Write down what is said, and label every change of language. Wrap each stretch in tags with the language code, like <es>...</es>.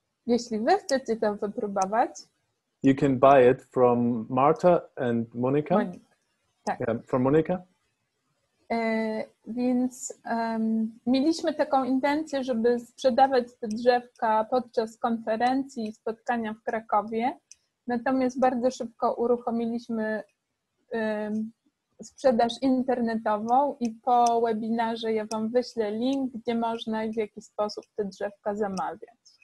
<pl>Jeśli wy chcecie to wypróbować,</pl> <en>you can buy it from Marta and Monica.</en> <pl>tak.</pl> <en>Yeah, from Monica.</en> <pl>Więc mieliśmy taką intencję, żeby sprzedawać te drzewka podczas konferencji i spotkania w Krakowie. Natomiast bardzo szybko uruchomiliśmy sprzedaż internetową i po webinarze ja wam wyślę link, gdzie można i w jaki sposób te drzewka zamawiać.</pl>